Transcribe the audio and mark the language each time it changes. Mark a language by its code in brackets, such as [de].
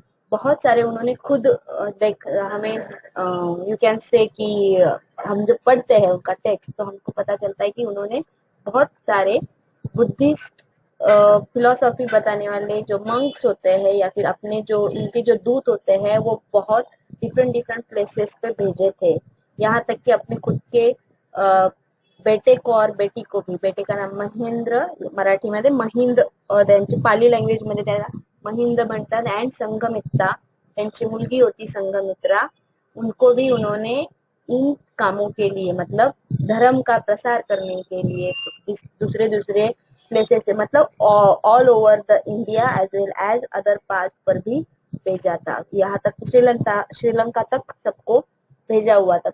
[hi] बहुत सारे उन्होंने खुद देख हमें [en] you can say [hi] कि हम जो पढ़ते हैं उनका टेक्स्ट तो हमको पता चलता है कि उन्होंने बहुत सारे बुद्धिस्ट फिलोसॉफी बताने वाले जो मंक्स होते हैं या फिर अपने जो इनके जो दूत होते हैं वो बहुत डिफरेंट डिफरेंट प्लेसेस पे भेजे थे। यहाँ तक कि अपने खुद के बेटे को और बेटी को भी। [mr] बेटे का नाम महेंद्र मराठीमध्ये महिंद्र त्यांची पाली लँग्वेज मध्ये त्याला महिंद्र म्हणतात अँड संघमित्रा त्यांची मुलगी होती संघमित्रा। [hi] उनको भी उन्होंने इन कामों के लिए मतलब धर्म का प्रसार करने के लिए दूसरे दूसरे प्लेसेस पे मतलब [en] all over the India as well as other part [hi] पर भी भेजा था। यहाँ तक श्रीलंका तक सबको भेजा हुआ था।